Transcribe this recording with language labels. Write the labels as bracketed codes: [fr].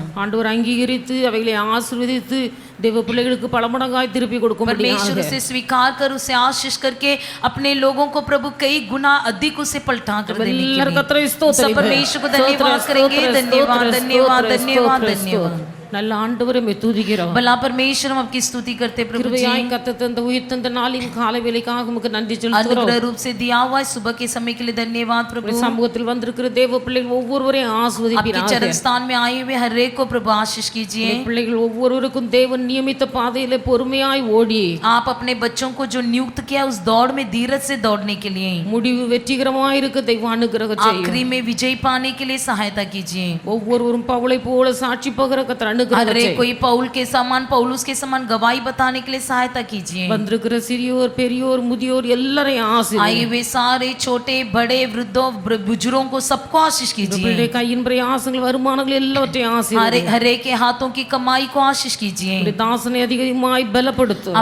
[ta] ஆண்டவர் அங்கீகரித்து அவைகளை ஆசீர்வதித்து தேவ பிள்ளைகளுக்கு பல மடங்காய் திருப்பி [hi] परमेश्वर [ta] கொடுக்கும். [hi] उसे स्वीकार कर उसे आशीष करके अपने लोगों को प्रभु कई गुना अधिक उसे पलटा कर देने के [ta] எல்லாரும் [hi] लिए [ta] கர்த்தரை [hi] सब [ta] ஸ்தோத்திரிப்போம். [hi] परमेश्वर को धन्यवाद करेंगे धन्यवाद धन्यवाद धन्यवाद धन्यवाद [ta] நல்ல ஆண்டவரை துதிக்கிறோம். [hi] भला परमेश्वर हम आपकी स्तुति करते प्रभु जी [ta] கிருபையாய் கர்த்தர் தந்த உயிர் தந்த நாளின் காலை வேளைக்காக உமக்கு நன்றி செலுத்துகிறோம். [hi] अनुग्रह रूप से दिया हुआ है सुबह के समय के लिए धन्यवाद प्रभु [ta] சமூகத்தில் வந்திருக்கிற தேவ பிள்ளைகள் ஒவ்வொருவரையும் [hi] आपके [ta] ஆசீர்வதிப்பீராக. [hi] चरण स्थान में आए हुए हर एक को प्रभु आशीष कीजिए [ta] பிள்ளைகள் ஒவ்வொருவருக்கும் தேவன் நியமித்த பாதையிலே பொறுமையாய் ஓடி [hi] आप अपने बच्चों को जो नियुक्त किया उस दौड़ में धीरज से दौड़ने के लिए [ta] முடிவு வெற்றிகரமாய் இருக்க தெய்வ அனுகிரகம் செய்யும். [hi] आखिरी में विजय पाने के लिए सहायता कीजिए [ta] ஒவ்வொருவரும் பவுலை போல சாட்சி பகர கர்த்தர் [hi] हर [ta] அனுகிரகம் [hi] एक [ta] செய்யும். [hi] कोई पौल के समान पौलुस के समान गवाही बताने के लिए सहायता कीजिए [ta] வந்திருக்கிற சிறியோர் பெரியோர் முதியோர் எல்லாரையும் [hi] आए [ta] ஆசீர்வதி. [hi] हुए सारे छोटे बड़े वृद्धों बुजुर्गों को सबको आशीष कीजिए [ta] பிள்ளைகளுடைய கையின் பிரயாசங்கள் வருமானங்கள் எல்லாவற்றையும் ஆசீர்வதி. [hi] हर एक के हाथों की कमाई को आशीष कीजिए [ta] உம்முடைய தாசனை அதிகமாய் பலப்படுத்தும்.